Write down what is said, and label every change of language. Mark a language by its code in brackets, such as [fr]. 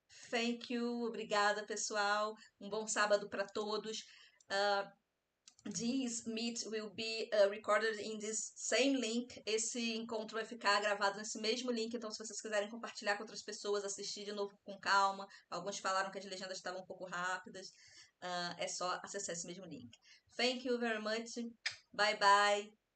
[en] Thank you, [pt] obrigada pessoal, um bom sábado para todos. [en] This meet will be recorded in this same link. [pt] Esse encontro vai ficar gravado nesse mesmo link, então se vocês quiserem compartilhar com outras pessoas, assistir de novo com calma, alguns falaram que as legendas estavam um pouco rápidas, é só acessar esse mesmo link. [en] Thank you very much, bye bye.